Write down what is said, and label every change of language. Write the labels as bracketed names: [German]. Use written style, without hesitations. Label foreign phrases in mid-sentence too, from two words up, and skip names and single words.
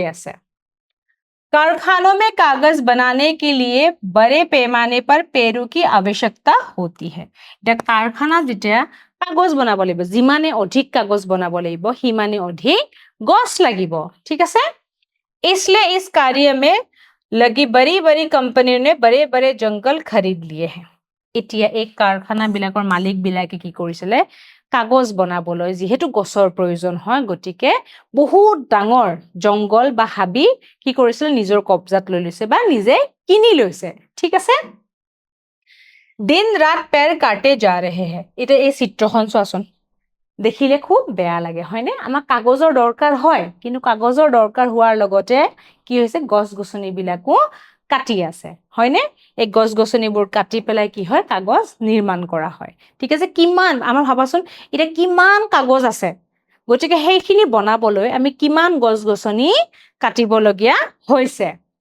[Hindi] আছে कारखानों में कागज बनाने के लिए बड़े पैमाने पर पेड़ों की आवश्यकता होती है [Assamese] এটা কারখানা যেতিয়া কাগজ বনাব লাগিব যিমানে অধিক কাগজ বনাব লাগিব হিমানে অধিক গছ লাগিব ঠিক আছে [Hindi] इसलिए इस कार्य में लगी बड़ी-बड़ी कंपनियों ने बड़े-बड़े जंगल खरीद लिए हैं [Assamese] এতিয়া এই কারখানা বিলাকৰ মালিক বিলাকে কি কৰিছিলে কাগজ বনাবলৈ যেহেতু গছৰ প্ৰয়োজন হয় গটিকে বহুত ডাঙৰ জংগল বা হাবি কি কৰিছিল নিজৰ কবজাত লৈ লৈছে বা নিজে কিনি লৈছে ঠিক আছে [Hindi] दिन रात पेड़ काटे जा रहे हैं [Assamese] এটা এই চিত্ৰখন চোৱাচোন দেখিলে খুব বেয়া লাগে হয়নে আমাৰ কাগজৰ দৰকাৰ হয় কিন্তু কাগজৰ দৰকাৰ হোৱাৰ লগতে কি হৈছে গছ-গছনি বিলাকো কাটি আছে হয়নে এই গছ-গছনিবোৰ কাটি পেলাই কি হয় কাগজ নিৰ্মাণ কৰা হয় ঠিক আছে কিমান আমাৰ ভাবাচোন এটা কিমান কাগজ আছে গটিকে হেইখিনি বনাবলৈ আমি কিমান গছ-গছনি কাটিবলগিয়া হৈছে